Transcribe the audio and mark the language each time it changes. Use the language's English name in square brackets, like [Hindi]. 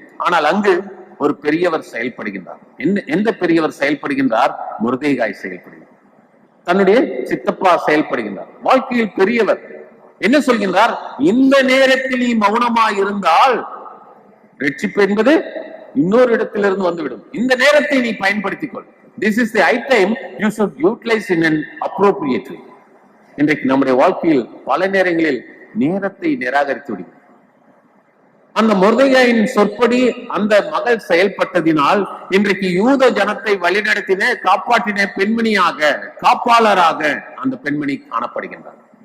[Tamil] ஆனால் அங்கு ஒரு பெரியவர் செயல்படுகின்றார். எந்த பெரியவர் செயல்படுகின்றார்? மொர்தெகாய் செயல்படுகிறார். தன்னுடைய சித்தப்பா செயல்படுகின்றார். வாழ்க்கையில் பெரியவர் என்ன சொல்கின்றார்? இந்த நேரத்தில் நீ மௌனமாய் இருந்தால் ரட்சிப்பு என்பது இன்னொரு இடத்திலிருந்து வந்துவிடும். இந்த நேரத்தை நீ பயன்படுத்திக் கொள். [English] This is the right time you should utilize in an appropriate way. [Tamil] இன்றைக்கு நம்முடைய வாழ்க்கையில் பல நேரங்களில் நேரத்தை நிராகரித்து விடுகிறோம். அந்த மொர்தெகாயின் சொற்படி அந்த மகள் செயல்பட்டதினால் இன்றைக்கு யூத ஜனத்தை வழிநடத்தின, காப்பாற்றின பெண்மணியாக, காப்பாளராக அந்த பெண்மணி காணப்படுகின்றார்.